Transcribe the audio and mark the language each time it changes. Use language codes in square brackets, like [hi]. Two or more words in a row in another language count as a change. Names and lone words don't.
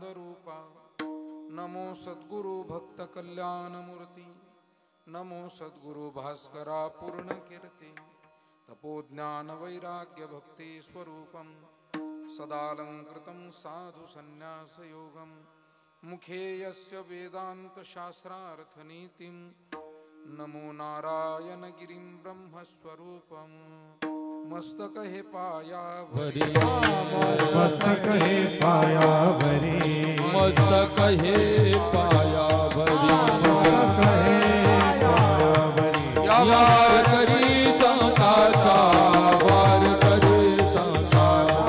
[sa] रूपा नमो सद्गुरु भक्त कल्याण मूर्ति नमो सद्गुरु भास्करा पूर्ण कीर्ति तपोज्ञान वैराग्य भक्ति स्वरूपम सदालंकृतं साधु संन्यास योगम मुखे यस्य वेदांत शास्त्रार्थ नीतिं नमो नारायण गिरिं ब्रह्मस्वरूपम [mr] मस्तक हे पाया भरी मस्तक हे पाया भरी मस्तक हे पाया भरी मस्तक हे पाया भरी या करी संताचा वार करी संताचा